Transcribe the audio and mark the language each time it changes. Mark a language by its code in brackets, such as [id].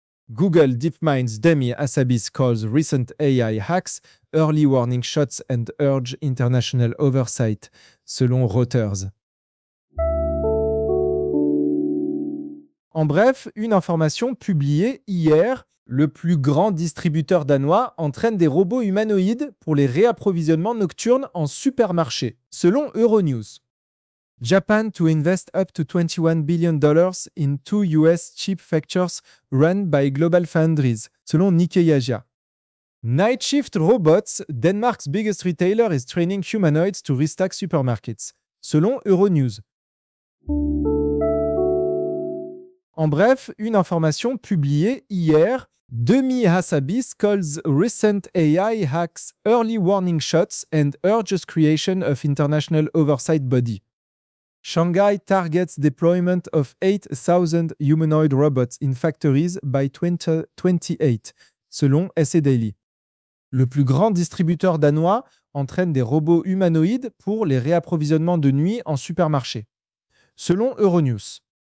[en] Google DeepMind's Demi Hassabis calls recent AI hacks early warning shots and urge international oversight, [fr] selon Reuters. En bref, une information publiée hier, le plus grand distributeur danois entraîne des robots humanoïdes pour les réapprovisionnements nocturnes en supermarchés, selon Euronews. [en] Japan to invest up to $21 billion in two US chip factories run by GlobalFoundries, [fr] selon Nikkei Asia. [en] Night Shift Robots, Denmark's biggest retailer, is training humanoids to restock supermarkets, [fr] selon Euronews. En bref, une information publiée hier, [en] Demi Hassabis calls recent AI hacks early warning shots and urges creation of international oversight body. Shanghai targets deployment of 8,000 humanoid robots in factories by 2028, [fr] selon SA Daily. Le plus grand distributeur danois entraîne des robots humanoïdes pour les réapprovisionnements de nuit en supermarché, selon Euronews.